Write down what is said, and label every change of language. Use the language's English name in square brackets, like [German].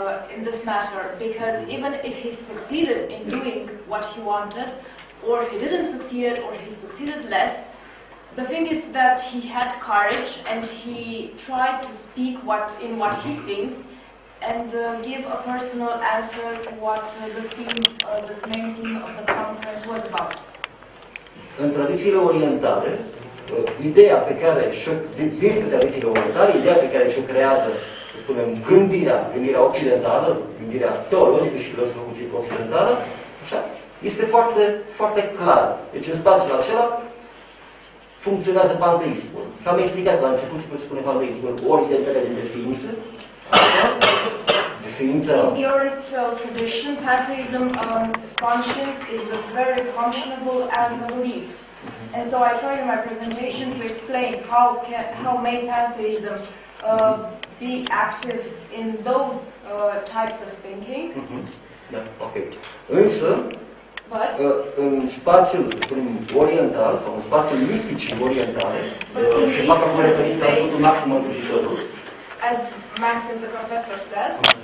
[English] in this matter, because even if he succeeded in doing what he wanted, or he didn't succeed, or he succeeded less, the thing is that he had courage and he tried to speak what he thinks and give a personal answer to what the main theme of the conference was about. [Romanian] În tradițiile orientale, ideea pe care despre tradițiile orientale, ideea pe care și-o creează să spunem, gândirea occidentală, gândirea teologică și filozofică occidentală, așa, este foarte, foarte clar. Deci în spațiul acela funcționează panteismul. Și am explicat la început ce spune panteismul, ori identitatea dintre ființe, [English] In the Oriental tradition, pantheism functions is very functionable as a belief. And so I tried in my presentation to explain how may pantheism be active in those types of thinking. [Romanian] Da, ok. Însă, în spațiul oriental, sau în spațiul misticii orientale, și fac acum referință la spus Maxim Inquisitorul, [English] as Maxim the professor says,